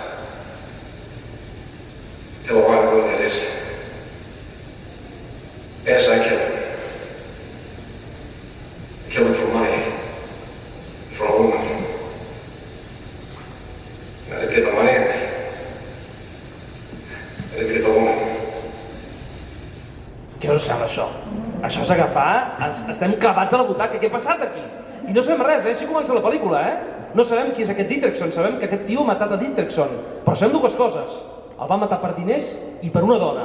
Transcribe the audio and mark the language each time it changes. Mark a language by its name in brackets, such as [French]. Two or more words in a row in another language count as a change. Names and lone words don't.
[English] Till a while ago, that is. Yes, I killed him. I killed him for money. For a woman. I didn't get the money, and I didn't get the woman. [Catalan] Què us sembla això? Això és agafar, estem clavats a la butaca, què ha passat aquí? I no sabem res, així comença la pel·lícula, No sabem qui és aquest Dietrichson, sabem que aquest tio ha matat a Dietrichson, però sabem dues coses, el va matar per diners i per una dona.